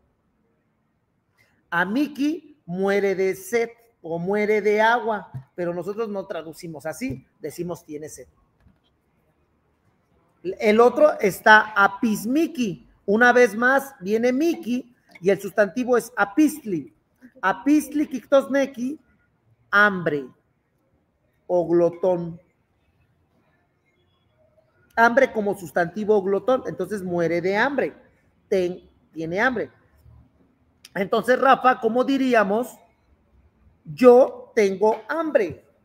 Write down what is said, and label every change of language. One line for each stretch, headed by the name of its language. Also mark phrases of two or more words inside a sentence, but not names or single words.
Spanish: Amiki muere de sed o muere de agua, pero nosotros no traducimos así, decimos tiene sed. El otro está apismiki. Una vez más viene miki y el sustantivo es apistli.
Nahuatl languages: Apistli kiktosneki,
Spanish: hambre o glotón. Hambre como sustantivo glotón, entonces muere de hambre. Tiene hambre. Entonces, Rafa, ¿cómo diríamos? Yo tengo hambre.